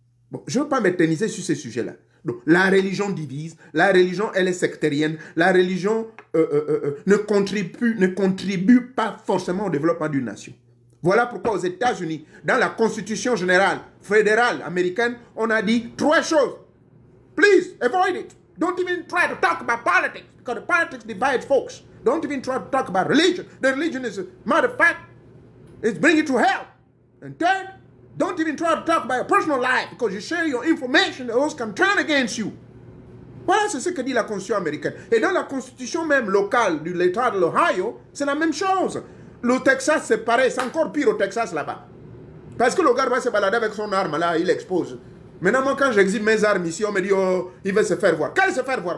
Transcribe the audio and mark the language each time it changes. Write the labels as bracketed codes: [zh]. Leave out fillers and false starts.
[fr] Bon, je ne veux pas m'éterniser sur ces sujets-là. Donc, la religion divise, la religion, elle est sectarienne, la religion ne contribue pas forcément au développement d'une nation. Voilà pourquoi aux États-Unis, dans la Constitution générale fédérale américaine, on a dit 3 choses. [en] Please, avoid it. Don't even try to talk about politics, because the politics divides folks. Don't even try to talk about religion. The religion is, a matter of fact, it's bringing you to hell. And third, don't even try to talk about your personal life, because you share your information, those can turn against you. [fr] Voilà, c'est ce que dit la Constitution américaine. Et dans la Constitution même locale de l'État de l'Ohio, c'est la même chose. Le Texas, c'est pareil, c'est encore pire au Texas là-bas. Parce que le gars va se balader avec son arme là, il expose. Maintenant, moi, quand j'exhibe mes armes ici, on me dit, oh, il veut se faire voir. Quel se faire voir?